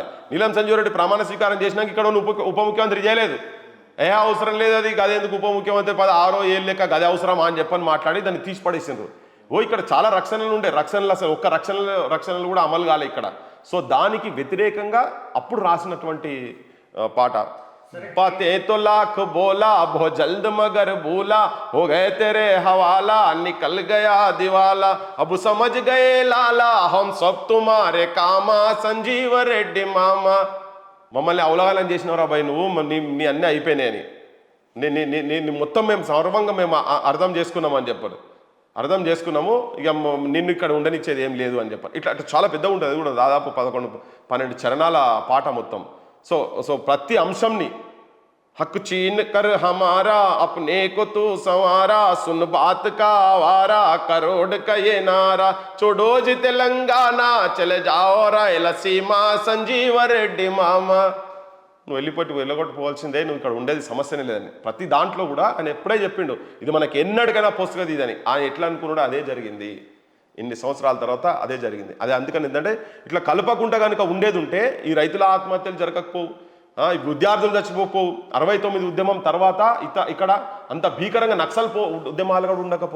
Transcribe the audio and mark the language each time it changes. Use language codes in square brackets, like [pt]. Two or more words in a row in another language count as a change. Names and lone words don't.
[te] నీలం సంజీవ్ రెడ్డి ప్రమాణ స్వీకారం చేసినాక ఇక్కడ ఉప ముఖ్యమంత్రి చేయలేదు. అవసరం లేదు అది, గదేందుకు ఉప ముఖ్యమంత్రి 6 ఏళ్ళు లెక్క గదే అవసరమా అని చెప్పని మాట్లాడి దాన్ని తీసి పడేసిండ్రు. ఇక్కడ చాలా రక్షణలు ఉండే, రక్షణలు అసలు ఒక్క రక్షణలు కూడా అమలు కాలే ఇక్కడ. సో దానికి వ్యతిరేకంగా అప్పుడు రాసినటువంటి పాట. [hi] पते तो लाख बोला बहुत जल्द मगर भूला हो गए तेरे हवाला निकल गया दिवाला अब समझ गए लाला हम सब तुम्हारे कामा संजीव रेड्डी मामा [te] మమ్మల్ని అవలగాలని చేసినవరా బాయ్ నువ్వు, నీ అన్నీ అయిపోయినాయని నేను మొత్తం మేము సర్వంగా మేము అర్థం చేసుకున్నామని చెప్పారు. అర్థం చేసుకున్నాము, ఇక నిన్ను ఇక్కడ ఉండనిచ్చేది ఏం లేదు అని చెప్పారు. ఇట్లా చాలా పెద్దగా ఉంటుంది, అది కూడా దాదాపు 11-12 చరణాల పాట మొత్తం. సో ప్రతి అంశంని [hi] हक छीन कर हमारा अपने को तू संवारा सुन बात का आवारा करोड़ का ये नारा छोड़ो जी तेलंगाना चले जाओ రాయలసీమా సంజీవ రెడ్డి మామ. [te] నువ్వు వెళ్ళగొట్టుకోవాల్సిందే, నువ్వు ఇక్కడ ఉండేది సమస్యనే లేదని ప్రతి దాంట్లో కూడా ఆయన ఎప్పుడే చెప్పిండు. ఇది మనకి ఎన్నటికైనా పొస్తుగది ఇదని. ఆయన ఎట్లా అనుకున్నాడో అదే జరిగింది. ఇన్ని సంవత్సరాల తర్వాత అదే జరిగింది. అదే అందుకని ఏంటంటే ఇట్లా కలపకుండా కనుక ఉండేది ఉంటే ఈ రైతుల ఆత్మహత్యలు జరగకపోవు, విద్యార్థులు చచ్చిపోవు, 69 ఉద్యమం తర్వాత ఇక్కడ అంత భీకరంగా నక్సల్ ఉద్యమాలు కూడా ఉండకపోవు.